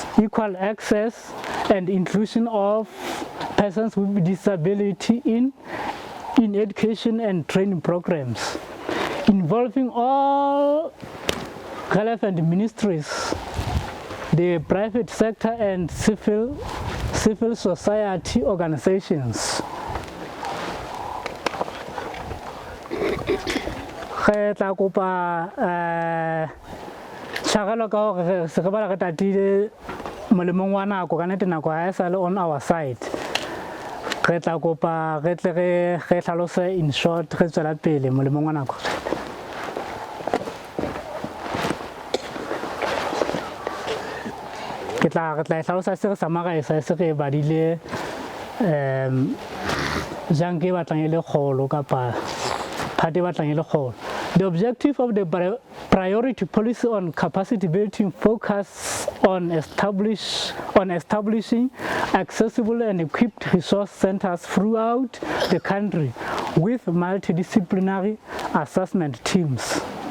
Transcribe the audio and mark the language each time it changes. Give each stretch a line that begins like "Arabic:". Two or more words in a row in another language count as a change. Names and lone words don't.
English: equal access and inclusion of persons with disability in education and training programs, involving all relevant ministries, the private sector and civil society organizations.
Southern Sotho: Re tla kopa tshwarelo ka hore se re bala re tatile molemong wa nako ka nnete nako ha e sa le
English: on our side.
Southern Sotho: Re tla kopa re tle re hlalose
English: in short
Southern Sotho: re tswela pele molemong wa nako. Re tla hlalosa se re summarize se re badile jang ke batlang e le kgolo kapa party batlang e le kgolo.
English: The objective of the priority policy on capacity building focus on establishing accessible and equipped resource centers throughout the country with multidisciplinary assessment teams.